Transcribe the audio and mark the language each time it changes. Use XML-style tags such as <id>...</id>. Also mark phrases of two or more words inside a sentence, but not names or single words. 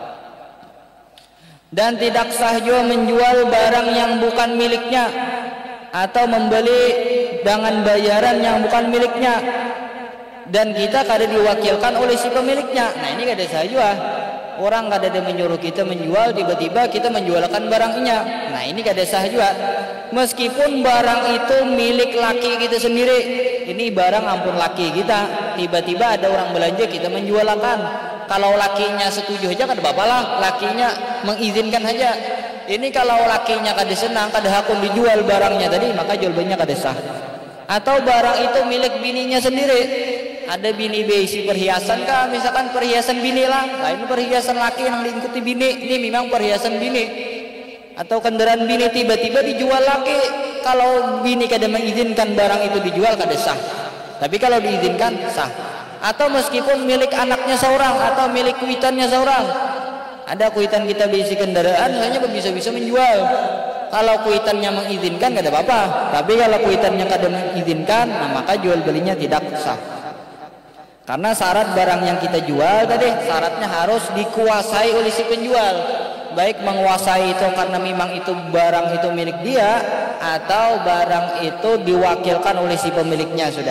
<id>Dan tidak sah juga menjual barang yang bukan miliknya atau membeli dengan bayaran yang bukan miliknya dan kita kada diwakilkan oleh si pemiliknya. Nah ini kada sah juga. Orang kada ada menyuruh kita menjual, tiba-tiba kita menjualkan barangnya. Nah ini kada sah juga. Meskipun barang itu milik laki kita sendiri, ini</id> <bjn>barang ampun laki kita,</bjn> <id>tiba-tiba ada orang belanja kita menjualkan. Kalau lakinya setuju aja kada apa-apa lah, lakinya mengizinkan saja. Ini kalau lakinya kada senang,</id> <bjn>kada hakun</bjn> <id>dijual barangnya tadi, maka jual belinya kada sah. Atau barang itu milik bininya sendiri,</id> <bjn>ada bini beisi perhiasan kah,</bjn> <id>misalkan perhiasan bini lah, lain perhiasan laki yang diikuti bini, ini memang perhiasan bini. Atau kendaraan bini tiba-tiba dijual laki, kalau bini kada mengizinkan barang itu dijual kada sah. Tapi kalau diizinkan sah. Atau meskipun milik anaknya seorang atau milik kuitannya seorang,</id> <bjn>ada kuitan kita berisi</bjn> <id>kendaraan hanya bisa menjual. Kalau kuitannya mengizinkan kada apa-apa. Tapi kalau kuitannya kada mengizinkan, nah maka jual belinya tidak sah. Karena syarat barang yang kita jual tadi syaratnya harus dikuasai oleh si penjual. Baik menguasai itu karena memang itu barang itu milik dia, atau barang itu diwakilkan oleh si pemiliknya sudah.</id>